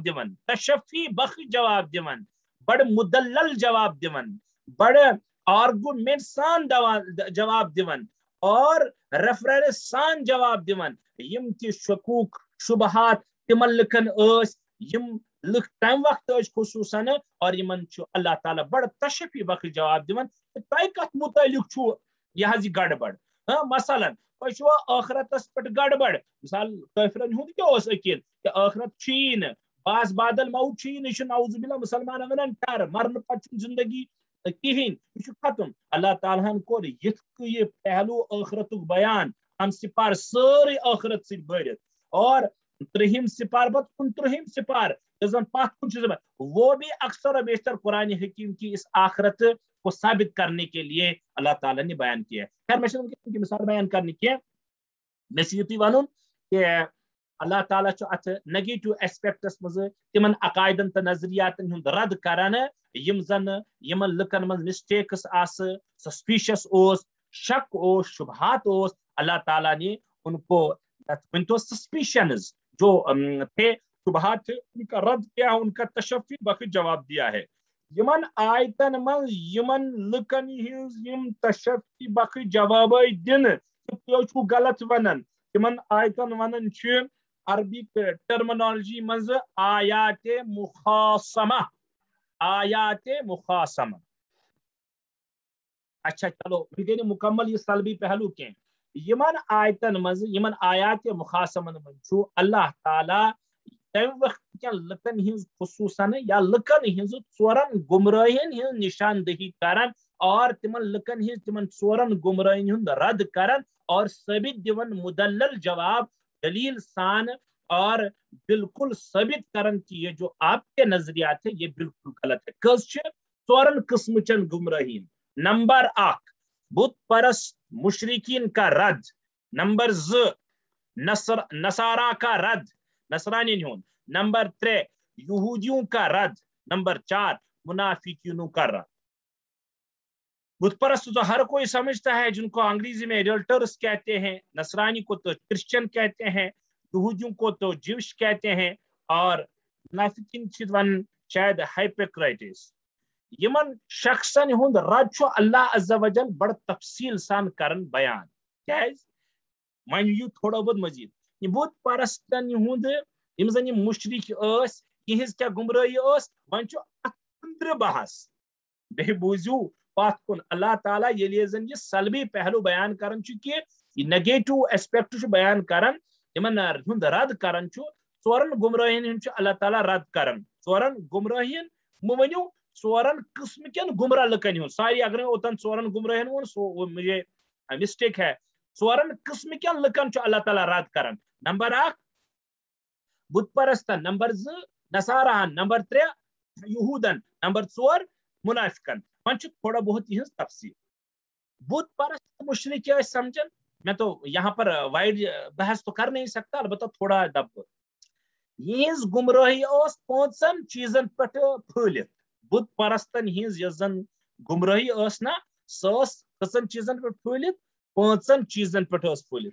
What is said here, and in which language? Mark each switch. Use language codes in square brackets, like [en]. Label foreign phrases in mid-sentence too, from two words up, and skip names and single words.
[ks] دیون تشفی بخش جواب دیون بڑ مدلل جواب دیون بڑ آرگومنٹ سان جواب دیون اور ریفرنس سان جواب دیون یم تی شکوک شبہات تمن لکن یم لکھ تم وقت خصوصاً اور یمن اللہ تعالیٰ بڑ تشفی بخش جواب دیون تہ کت متعلق چھو یہ گڑبڑ. مثلاً تہ آخرتس پہ گڑبڑ مثال کافرن ہند کیا عقید کہ آخرت چھی باس بادل موت چھی یہ نعوذ باللہ مسلمان ونان ٹر مرن پتہ زندگی کہین یہ ختم. اللہ تعالیٰ کور یہ پہلو آخرت بیان ہم سپار ساری آخرت سی بھرت اور 3 سپار بت 29 سپار پتھ کن [ur] وہ بھی اکثر و بیشتر قرآن حکیم کی اس آخرت کو ثابت کرنے کے لیے اللہ تعالیٰ نے بیان کیا ہے. خیر میں مثال بیان کرنے کی میں یہ ون کہ [ks] اللہ تعالیٰ ات [en] negative aspects [ks] مز تمن عقائدن تو نظریاتن ہند رد کران یم زن یمن لکن من [en] mistakes suspicious [ks] شک شبہات [ur] اللہ تعالیٰ نے ان کو ونتو سسپیشنز جو تھے شبہات تھے ان کا رد کیا ان کا تشفی بخش جواب دیا ہے. [ks] یمن آیتن من یمن لکن ہز یم تشفی بخ جواب دن تیو چھو غلط ونن یمن آیتن ونن چھ [en] Arabic terminology [ks] مز آیات مخاصمہ آیات مخاصمہ. [ur] اچھا چلو [ks] یہ گئی مکمل یہ سلبی پہلو کی یمن آیتن مز یمن آیات مخاصمن من چھو اللہ تعالی تم وقت کیا لکن ہز خصوصاً یا لکن ہز ژورن گمراہین ہز نشاندہی کرن اور تمن لکن ہز تمن ژورن گمراہین ہند رد کرن اور ثابت دیون مدلل جواب دلیل سان اور بالکل ثابت کرن کہ [ur] یہ جو آپ کے نظریات ہے یہ بالکل غلط ہے. [ks] کس ژورن قسم چن گمراہین. [ur] نمبر 1 بت پرست مشرقین کا رد. نمبر 2 نصارا کا رد نصرانی ہوں. نمبر 3 یہودیوں کا رد. نمبر 4 منافقینوں کا رد. بت پرست تو ہر کوئی سمجھتا ہے جن کو انگریزی میں ایڈلٹرس کہتے ہیں, نصرانی کو تو کرسچن کہتے ہیں, یہودیوں کو تو جوش کہتے ہیں, اور منافقین شاید ہائپوکریٹس. [ks] یمن شخصن ہند رد چھو اللہ عز و جل بڑا تفصیل سان کرن بیان کیاز ون یو تھوڑا بہت مزید یہ بت پرستن ہند یم زن مشرک اس یہز کیا گمراہی اس ون چھو اندر بحث بے بوزیو پات کن اللہ تعالیٰ یلی زن یہ سلبی پہلو بیان کرن چھ کہ یہ [en] negative aspect [ks] چھ بیان کرن یمن ہند رد کرن چھ ژورن گمراہین ہند چھ اللہ تعالیٰ رد کرن. ژورن گمراہین مونیو ژورن قسم کن گمراہ لکن ہوں ساری اگر اوتن ژورن گمراہین وون سو [ur] مجھے مسٹیک ہے. [ks] ژورن قسم کن لکن چھ اللہ تعالیٰ رد کرن. نمبر 1 بت پرستن. نمبر 2 نصاراہن. نمبر 3 یہودن. نمبر 4 منافقن. ون تھوڑا بہت یہ تفصیل. [ur] بت پرست مشرک سمجھن میں تو یہاں پر وائڈ بحث تو کر نہیں سکتا البتہ تھوڑا دب یہ گمراہی اس 5 چیزن پہ پھلت. [ks] بت پرستن ہز زن گمراہی اس نا سس کسن چیزن پہ پھلت 5 چیزن پہ پھلت.